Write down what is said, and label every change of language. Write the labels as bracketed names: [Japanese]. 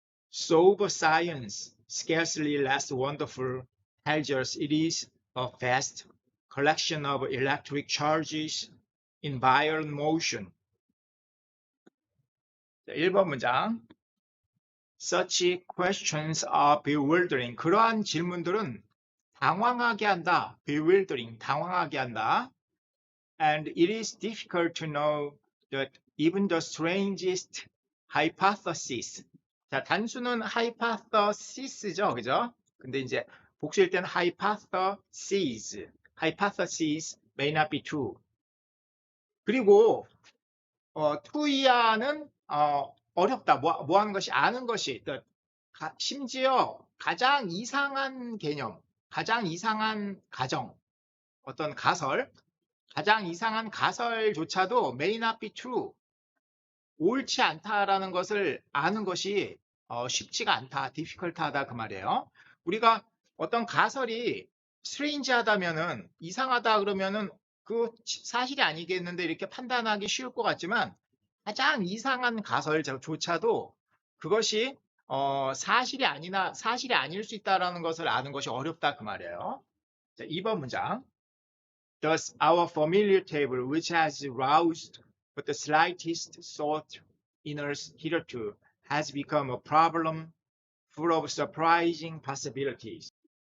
[English] Sober science, scarcely less wonderful, tells us it is a vast collection of electric charges in violent motion. [Korean] 1번 문장. [English] Such questions are bewildering. [Korean] 그러한 질문들은 당황하게 한다. bewildering, 당황하게 한다. [English] And it is difficult to know that even the strangest hypothesis. [Korean] 자, 단수는 hypothesis죠, 그죠? 근데 이제 복수일 때는 [English] hypotheses may not be true. [Korean] 그리고 투이아는 어렵다. 뭐 하는 것이 아는 것이 심지어 가장 이상한 개념, 가장 이상한 가정, 어떤 가설, 가장 이상한 가설조차도 [English] may not be true. [Korean] 옳지 않다라는 것을 아는 것이 쉽지가 않다, difficult하다 그 말이에요. 우리가 어떤 가설이 strange하다면은 이상하다 그러면은 그 사실이 아니겠는데 이렇게 판단하기 쉬울 것 같지만 가장 이상한 가설조차도 그것이 사실이 아닐 수 있다라는 것을 아는 것이 어렵다 그 말이에요. 자, 2번 문장. [English] Thus, our familiar table, which has roused but the slightest thought in us hitherto, has become a problem full of surprising possibilities.